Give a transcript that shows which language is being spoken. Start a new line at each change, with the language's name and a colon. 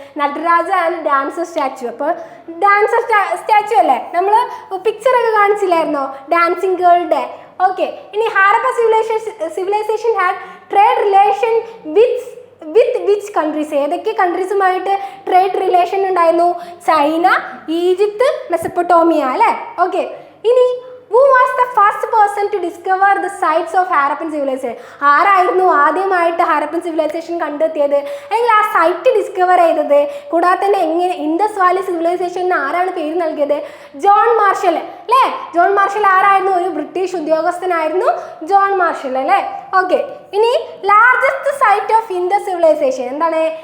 Malayalam: Nataraja and dancer statue. അപ്പോൾ dancer statue അല്ലേ, നമ്മൾ പിക്ചറൊക്കെ കാണിച്ചില്ലായിരുന്നോ ഡാൻസിങ് ഗേളുടെ? ഓക്കെ, ഇനി
English: Harappa civilisation had trade relation with which countries?
Malayalam: ഏതൊക്കെ കൺട്രീസുമായിട്ട് ട്രേഡ് റിലേഷൻ ഉണ്ടായിരുന്നു? ചൈന, ഈജിപ്ത്, മെസപ്പൊട്ടോമിയ അല്ലേ? ഓക്കെ, ഇനി
English: who was the first person to discover the sites of Harappan civilization?
Malayalam: ആരായിരുന്നു ആദ്യമായിട്ട് ഹാരപ്പൻ സിവിലൈസേഷൻ കണ്ടെത്തിയത് അല്ലെങ്കിൽ ആ സൈറ്റ് ഡിസ്കവർ ചെയ്തത്? കൂടാതെ തന്നെ എങ്ങനെ ഇൻഡസ് വാലി സിവിലൈസേഷന് ആരാണ് പേര് നൽകിയത്? ജോൺ മാർഷൽ അല്ലേ? ജോൺ മാർഷൽ ആരായിരുന്നു? ഒരു ബ്രിട്ടീഷ് ഉദ്യോഗസ്ഥനായിരുന്നു ജോൺ മാർഷൽ അല്ലേ? ഓക്കെ, ഇനി
English: largest site of Indus civilisation
Malayalam: എന്താണ്?